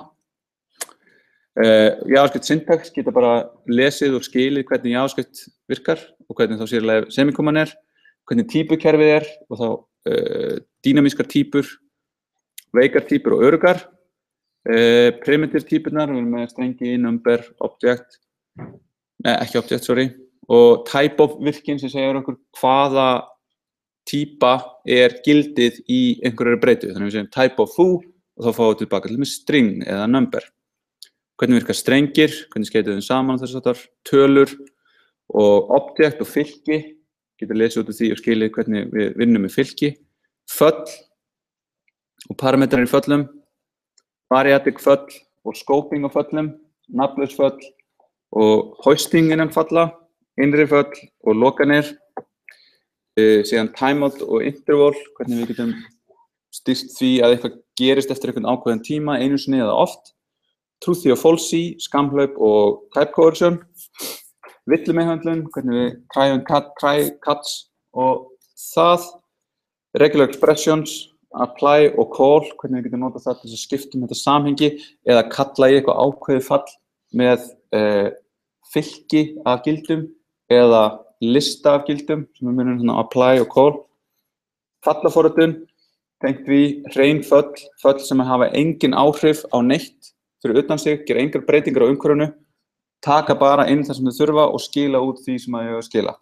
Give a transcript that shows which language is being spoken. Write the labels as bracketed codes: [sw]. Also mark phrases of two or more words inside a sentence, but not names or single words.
[is] JavaScript syntax geta bara lesið og skilið hvernig JavaScript virkar og hvernig þá sérlega semikoman er, hvernig típukerfið er og þá dýnamískar típur, veikar típur og öruggar. Primitive típurnar, við erum með strengi, [en] number, object [is] Nei, ekki [en] object, sorry. [is] Og [en] type of [is] virkin sem segir okkur hvaða típa gildið í einhverjari breytu. Þannig við segjum [en] type of foo [is] og þá fáum við tilbaka til með string eða number. Hvernig virka strengir, hvernig skeytum við þeim saman þess að tölur og object og fylki. Getur lesið út úr því og skilið hvernig við vinnum með fylki. Föll og parametrar í föllum. Variatic föll og scoping á föllum. Nafnlaus föll og hoisting innan falla. Innri föll og lokanir. Síðan timeout og interval, hvernig við getum stýrt því að eitthvað gerist eftir einhvern ákveðin tíma, einu sinni eða oft. Truthy og falsy, skamhlaup og [en] type coercion. [is] Villumeðhöndlun, hvernig við [en] try cuts [is] og það. [en] Regular expressions, [is] apply og call, hvernig við getum notað það til að skipta þetta samhengi eða kalla í eitthvað ákveðið fall með fylki af gildum eða lista af gildum sem við munum apply og call. Fallaforritun, tengt við hrein föll sem hafa engin áhrif á neitt fyrir utan sig, gera engar breytingar á umhverfinu, taka bara inn það sem þau þurfa og skila út því sem þau eiga að skila.